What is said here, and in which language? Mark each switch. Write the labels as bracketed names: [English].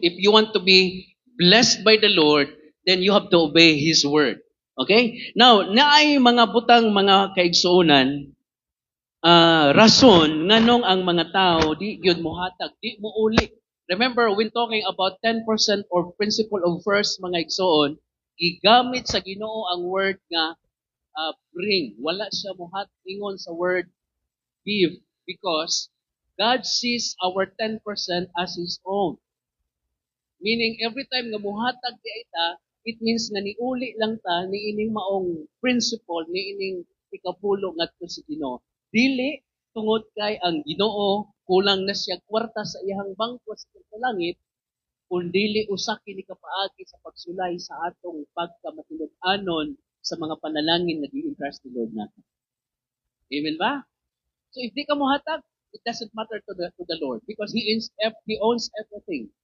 [English] If you want to be blessed by the Lord, then you have to obey His word. Okay? [Cebuano] Now, naay mga butang mga kaigsuonan rason nganong ang mga tao di gyud mohatag, di mo uli. [English] Remember when talking about 10% or principle of first [Cebuano] mga igsoon, gigamit sa Ginoo ang [English] word nga bring. [Cebuano] Wala siya ingon sa [English] word give because God sees our 10% as His own. Meaning every time [Cebuano] nga muhatag di ita, [English] it means [Cebuano] nga niuli lang ta ni ining maong principle ni ining ikapulo ngadto sa Ginoo. Dili tungod kay ang Ginoo kulang na siya kwarta sa iyang bangko sa langit, kundi usa kini kapaagi sa pagsulay sa atong pagkamatinud-anon sa mga panalangin nga gi-entrust ni Lord natin. Amen ba? [English] So if [Cebuano] di ka mohatag, [English] it doesn't matter to the Lord because He owns everything.